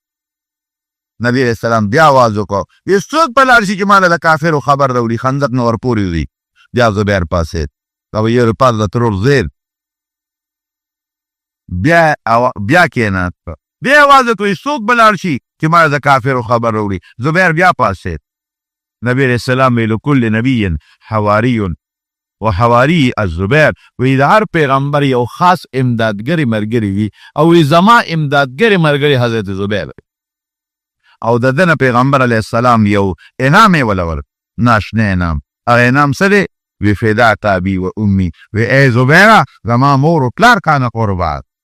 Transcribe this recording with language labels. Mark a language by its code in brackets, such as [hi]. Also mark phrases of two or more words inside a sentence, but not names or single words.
[ar] نبی علیہ السلام [ps] بیا آواز وکړو، وی څوک به لاړ شي چې ما له د کافرو خبر راوړي، خندق نه ورپورې وي. بیا زبیر پاسېد، یو پاس د ترور زیر بیا کېناست، بیا آواز وکړو څوک به لاړ شي چې ما له د کافرو خبر راوړي. زبیر بیا پاسېد. [ar] نبی علیہ السلام وی لکل نبی حواری و حواری الزبیر، [ps] وی د هر پیغمبر یو خاص امدادګری ملګری وي، او وی زما امدادګری ملګری حضرت زبیر، او د دنه پیغمبر [ar] علیه السلام [ps] یو انعام یې وله ورکړ، ناشنا انعام. هغه انعام څه دی؟ وی [ar] فداک ابي و امي، [ps] وی ای زبیره زما مور و پلار کانه قربان.